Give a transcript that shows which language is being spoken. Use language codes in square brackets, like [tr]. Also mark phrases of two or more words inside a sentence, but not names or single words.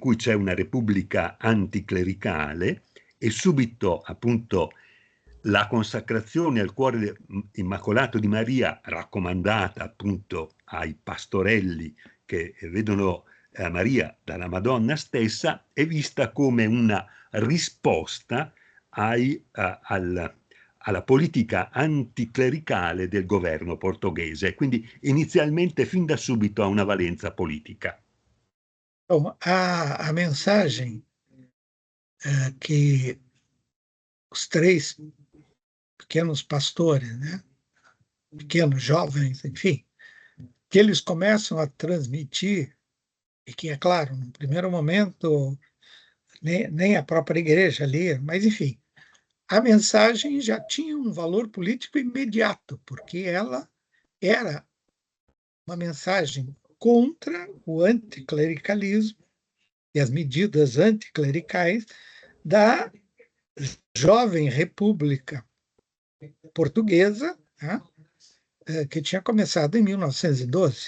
[it] cui c'è una repubblica anticlericale, e subito appunto la consacrazione al cuore immacolato di Maria, raccomandata appunto ai pastorelli che vedono Maria dalla Madonna stessa, è vista come una risposta alla politica anticlericale del governo portoghese, quindi inizialmente fin da subito ha una valenza politica. [pt] Bom, a mensagem que os três pequenos pastores, né, pequenos jovens, enfim, que eles começam a transmitir, e que, é claro, no primeiro momento, nem a própria igreja lia, mas, enfim, a mensagem já tinha um valor político imediato, porque ela era uma mensagem contra o anticlericalismo e as medidas anticlericais da jovem República Portuguesa, né, che tinha começato em 1912.